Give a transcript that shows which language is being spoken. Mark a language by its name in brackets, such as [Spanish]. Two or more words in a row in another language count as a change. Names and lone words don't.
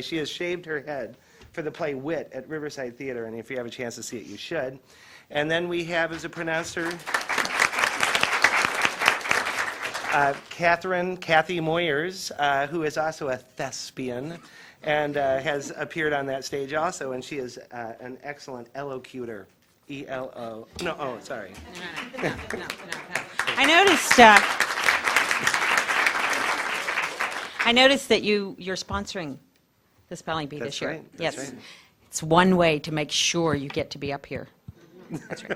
[English] She has shaved her head for the play Wit at Riverside Theater, and if you have a chance to see it, you should. And then we have as a pronouncer Kathy Moyers, who is also a thespian and has appeared on that stage also, and she is an excellent elocutor. E-L-O. No, oh, sorry. No. I noticed that you're sponsoring the Spelling Bee this year. Right. That's Yes. right. It's one way to make sure you get to be up here. That's right.